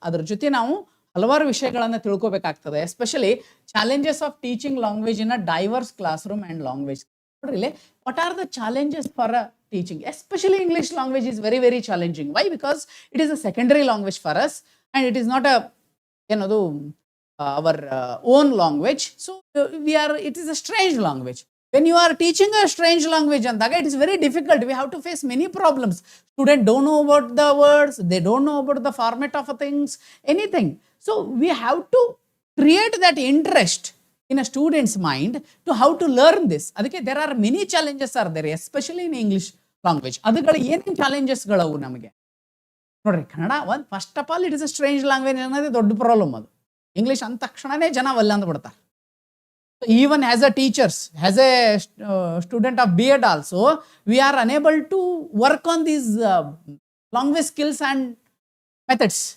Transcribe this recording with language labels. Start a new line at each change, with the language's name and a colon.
Kannada: ಅದ್ರ ಜೊತೆ ನಾವು ಹಲವಾರು ವಿಷಯಗಳನ್ನು ತಿಳ್ಕೊಬೇಕಾಗ್ತದೆ.
English: Especially challenges of teaching language in a diverse classroom and language.
Kannada: ನೋಡ್ರಿ ಇಲ್ಲಿ,
English: What are the challenges for a teaching? Especially English language is very very challenging. Why? Because it is a secondary language for us and it is not a ಏನದು our own language. So it is a strange language. When you are teaching a strange language andaga, it is very difficult. We have to face many problems. Students don't know about the words, they don't know about the format of things, anything. So we have to create that interest in a student's mind to how to learn this. Adike there are many challenges are there, especially in English language.
Kannada: Adugal ಏನೇನು challenges ಗಳವು ನಮಗೆ ನೋಡ್ರಿ. ಕನ್ನಡ ಒಂದು
English: first of all it is a strange language
Kannada: ಅನ್ನೋದೇ ದೊಡ್ಡ problem. ಅದು English ಅಂದ ತಕ್ಷಣನೇ ಜನ ಒಲ್ಲ ಅಂದ್ಬಿಡ್ತಾರೆ.
English: Even as a teachers, as a student of B.Ed also, we are unable to work on these language skills and methods.